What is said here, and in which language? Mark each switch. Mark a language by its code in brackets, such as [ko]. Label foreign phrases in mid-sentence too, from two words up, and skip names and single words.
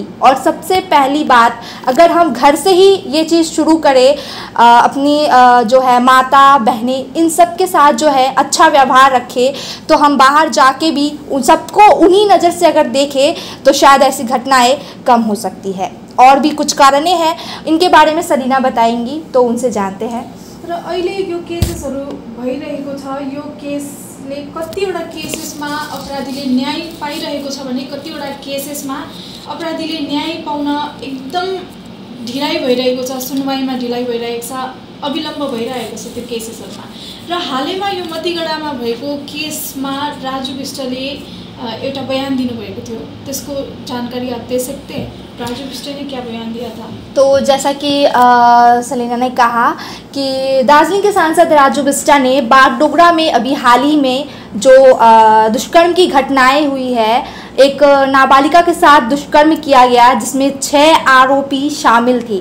[hi] और सबसे पहली बात, अगर हम घर से ही ये चीज़ शुरू करें, अपनी जो है माता बहनें इन सब के साथ जो है अच्छा व्यवहार रखें, तो हम बाहर जाके भी उन सबको उन्हीं नज़र से अगर देखें तो शायद ऐसी घटनाएं कम हो सकती है। और भी कुछ कारणें हैं, इनके बारे में सलीना बताएंगी, तो उनसे जानते हैं। [ne] र अहिले यो केसेसहरू भइरहेको छ, यो केसले कतिवटा केसेसमा अपराधीले न्याय पाइरहेको छ भने कतिवटा केसेसमा अपराधीले न्याय पाउन एकदम ढिलाइ भइरहेको छ, सुनवाईमा ढिलाइ भइरहेको छ, अविलम्ब भइरहेको छ त्यो केसेसहरूमा। र हालैमा यो मतीगढामा भएको केसमा राजु विष्टले एउटा बयान दिनुभएको थियो, त्यसको जानकारी [hi] आप दे सकते हैं। राजू बिष्ट ने क्या बयान दिया था? तो जैसा कि सलीना ने कहा कि दार्जिलिंग के सांसद राजू बिष्ट ने बागडोगरा में अभी हाल ही में जो दुष्कर्म की घटनाएं हुई है, एक नाबालिगा के साथ दुष्कर्म किया गया जिसमें 6 आरोपी शामिल थी।